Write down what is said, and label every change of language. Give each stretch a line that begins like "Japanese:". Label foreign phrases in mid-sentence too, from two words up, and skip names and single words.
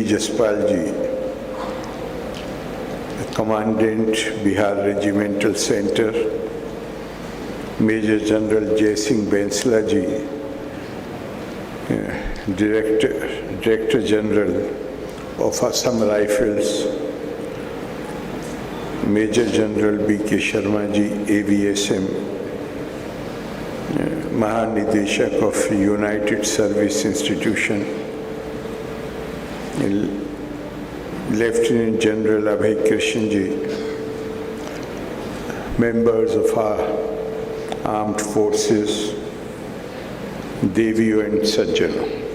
English: Jaspal ji, Commandant Bihar Regimental Center, Major General Jai Singh Bensla ji, Director General of Assam Rifles, Major General B.K. Sharma ji, AVSM, Mahanideshak of United Service Institution, Lieutenant General Abhay Krishan ji, members of our armed forces, Deviyo and Sajjano.